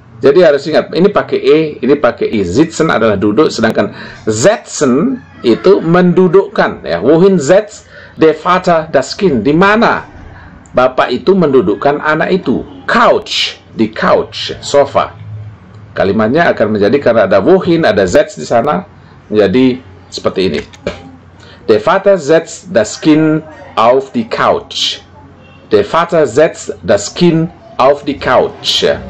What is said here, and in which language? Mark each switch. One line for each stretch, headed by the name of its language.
Indonesian: Jadi harus ingat, ini pakai e, ini pakai i. Sitzen adalah duduk, sedangkan setzen itu mendudukkan, ya.
German: Wohin setzt der Vater das Kind?
Indonesian: Di mana bapak itu mendudukkan anak itu? Couch, di couch, sofa. Kalimatnya akan menjadi karena ada wohin, ada setz di sana, menjadi seperti ini.
German: Der Vater setzt das Kind auf die Couch. Der Vater setzt das Kind auf die Couch.